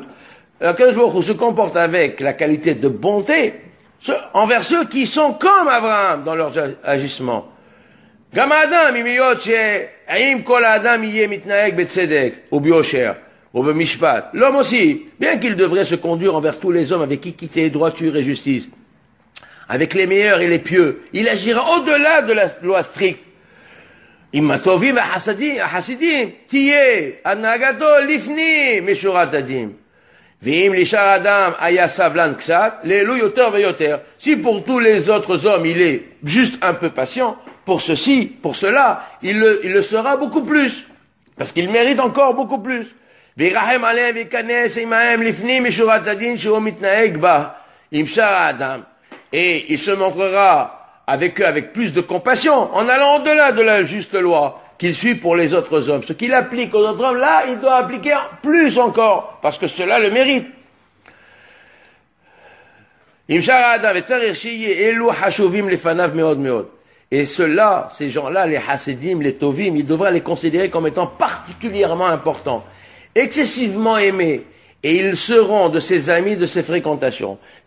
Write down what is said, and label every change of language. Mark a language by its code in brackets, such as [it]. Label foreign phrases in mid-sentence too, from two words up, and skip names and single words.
[he] הקדוש ברוך הוא [fr] se comporte avec la qualité de bonté envers ceux qui sont comme Abraham dans leur agissement. [he] גם האדם, אם להיות האם כל האדם יהיה מתנהג בצדק וביושר ובמשפט. [fr] L'homme aussi, bien qu'il devrait se conduire envers tous les hommes avec équité, droiture et justice, avec les meilleurs et les pieux, il agira au-delà de la loi stricte. [he] עם הטובים והחסידים תהיה הנהגתו לפנים משורת הדין. ואם לשאר אדם היה סבלן קצת, לאלו יותר ויותר. [fr] Si pour tous les autres hommes il est juste un peu patient, pour ceci, pour cela, il le sera beaucoup plus. Parce qu'il mérite encore beaucoup plus. [he] וירחם עליהם וייכנס עמהם לפנים משורת הדין שהוא מתנהג בה עם שאר האדם. [fr] Et il se montrera avec eux avec plus de compassion, en allant au-delà de la juste loi qu'il suit pour les autres hommes. Ce qu'il applique aux autres hommes, là, il doit appliquer plus encore, parce que cela le mérite. Et ceux-là, ces gens-là, les hasidim, les tovim, il devra les considérer comme étant particulièrement importants, excessivement aimés, et ils seront de ses amis, de ses fréquentations.